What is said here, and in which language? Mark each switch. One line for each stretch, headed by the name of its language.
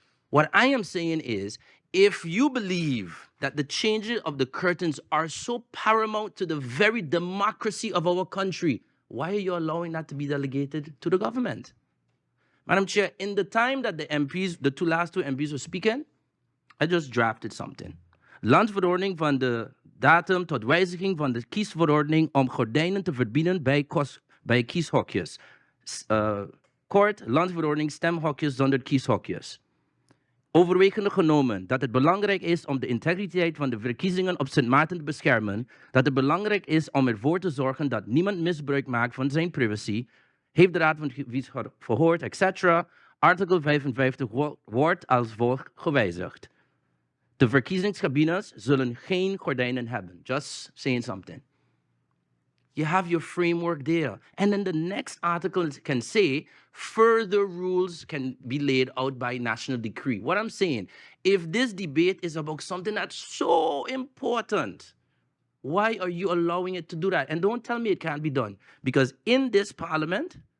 English: what I am saying is, if you believe that the changes of the curtains are so paramount to the very democracy of our country, why are you allowing that to be delegated to the government? Madam Chair, in the time that the MPs, the last two MPs were speaking, I just drafted something.
Dutch: Landverordening van de datum tot wijziging van de kiesverordening om gordijnen te verbieden bij kieshokjes. Kort, landverordening stemhokjes zonder kieshokjes. Overwegende genomen dat het belangrijk is om de integriteit van de verkiezingen op Sint Maarten te beschermen, dat het belangrijk is om ervoor te zorgen dat niemand misbruik maakt van zijn privacy, heeft de Raad van Advies verhoord, etc. Artikel 55 wordt als volgt gewijzigd. De verkiezingskabines zullen geen gordijnen hebben.
English: Just saying something. You have your framework there. And then the next article can say further rules can be laid out by national decree. What I'm saying, if this debate is about something that's so important, why are you allowing it to do that? And don't tell me it can't be done. Because in this parliament,